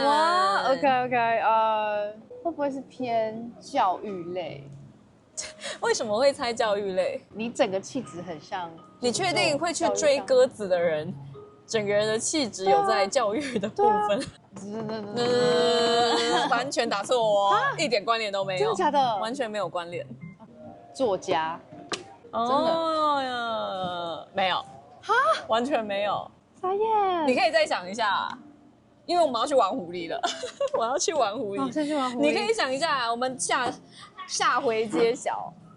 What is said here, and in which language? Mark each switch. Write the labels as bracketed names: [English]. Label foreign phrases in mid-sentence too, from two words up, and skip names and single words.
[Chinese] 哇 ，OK， 會不會是偏教育類？為什麼會猜教育類？你整個氣質很像。你確定會去追鴿子的人？整個人的氣質有在教育的部分，完全打錯哦，一點關聯都沒有，真的假的？完全沒有關聯。作家，哦呀，沒有，哈，完全沒有。傻眼，你可以再想一下，因為我們要去玩狐狸了，我要去玩狐狸，先去玩狐狸。你可以想一下，我們下回揭曉。